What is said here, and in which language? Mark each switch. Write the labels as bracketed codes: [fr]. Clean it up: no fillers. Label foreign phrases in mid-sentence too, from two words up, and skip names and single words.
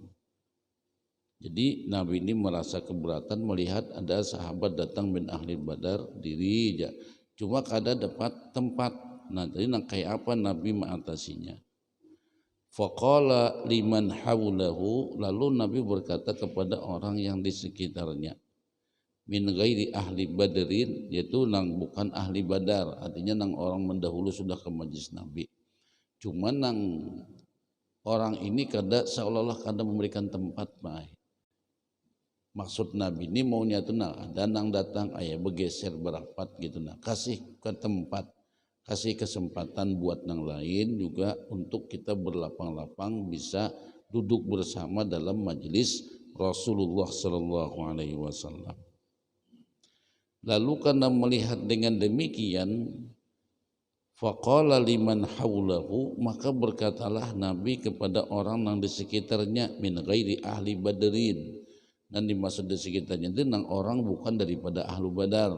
[bjn] Jadi Nabi ini merasa keberatan melihat ada sahabat datang [ar] من أهل بدر [bjn] diri aja, cuma kada dapat tempat. Nah, tadi kayak apa Nabi mengatasinya? [ar] فقال لمن حوله, [bjn] lalu Nabi berkata kepada orang yang di sekitarnya, [ar] من غير أهل بدر, [bjn] yaitu nang bukan ahli Badar, artinya nang orang mendahulu sudah ke majlis Nabi. Cuma nang orang ini kada seolah-olah kada memberikan tempat, baik. Maksud Nabi ini maunya tuh nah ada nang datang ayah bergeser berapat gitu, nah kasih ke tempat, kasih kesempatan buat yang lain juga untuk kita berlapang-lapang bisa duduk bersama dalam majelis Rasulullah [ar] صلى الله عليه وسلم. [bjn] Lalu karena melihat dengan demikian, [ar] فقال لمن حوله, [bjn] maka berkatalah Nabi kepada orang yang di sekitarnya, [ar] من غير أهل بدر, [bjn] dan dimaksud di sekitarnya itu nang orang bukan daripada [ar] أهل بدر.